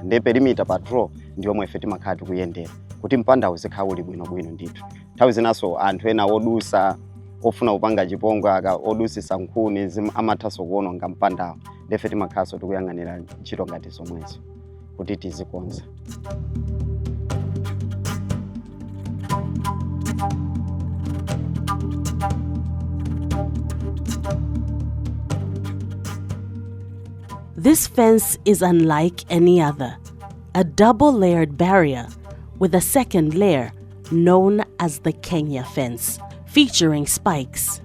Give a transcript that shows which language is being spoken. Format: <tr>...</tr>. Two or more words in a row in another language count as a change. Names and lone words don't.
<ny>Ndi</ny> <en>perimeter patrol</en> <ny>ndi omwe ife timakhala tikuyendera kuti mpanda uzikhala uli bwinobwino ndithu. Nthawi zinaso anthu ena odusa ofuna kupanga chipongwe odusisa nkhuni amathaso kuwononga mpandawo, ndefe timakhalanso tikuyang'anira ntchito ngati zomwezo kuti tizikonza.</ny> <en>This fence is unlike any other, a double-layered barrier with a second layer known as the Kenya fence, featuring spikes.</en>